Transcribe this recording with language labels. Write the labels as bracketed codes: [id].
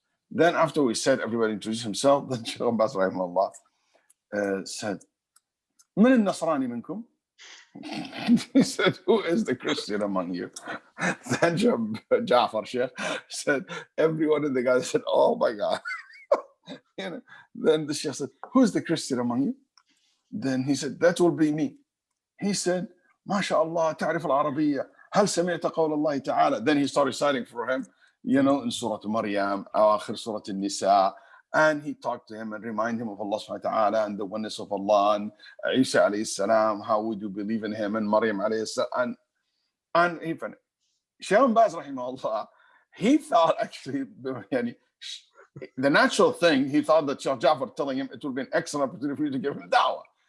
[en] Then after we said, everybody introduced himself, then Sheikh Bin Baz rahimahullah said, [ar] "Man al-Nasrani minkum?" [en] He said, who is the Christian among you? Then Ja'far Sheikh said, everyone in the guy said, oh my God. Then the Sheikh said, who is the Christian among you? Then he said, that will be me. He said, [ar] ما شاء الله تعرف العربية هل سمعت قول الله تعالى. [en] Then he started reciting for him, in Surah Maryam, آخر Surah An-Nisa, and he talked to him and remind him of Allah subhanahu wa ta'ala and the oneness of Allah, and Isa alayhi salam, how would you believe in him, and Maryam alayhi salam, and he finished. Sheikh Bin Baz rahimahullah, he thought actually, the natural thing, he thought that Sheikh Ja'far telling him it would be an excellent opportunity for you to give him dawah.